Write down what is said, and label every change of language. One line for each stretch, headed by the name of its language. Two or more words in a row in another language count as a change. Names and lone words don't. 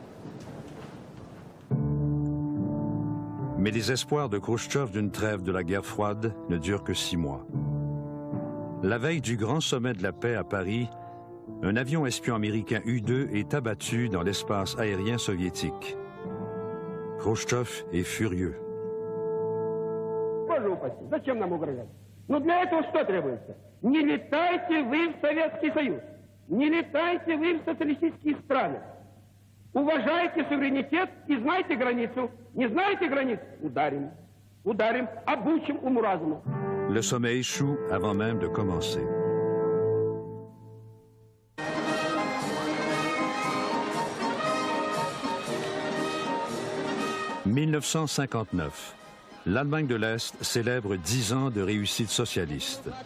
French: Mais les espoirs de Khrouchtchev d'une trêve de la guerre froide ne durent que 6 mois. La veille du grand sommet de la paix à Paris, un avion espion américain U-2 est abattu dans l'espace aérien soviétique. Khrouchtchev est furieux.
Russian: Зачем нам угрожать? Но для этого что требуется? Не летайте вы в Советский Союз, не летайте вы в социалистические страны. Уважайте суверенитет и знайте границу. Не знаете границ? Ударим. Ударим, обучим уму-разуму.
French: Le sommet échoue avant même de commencer. « 1959. L'Allemagne de l'Est célèbre 10 ans de réussite socialiste.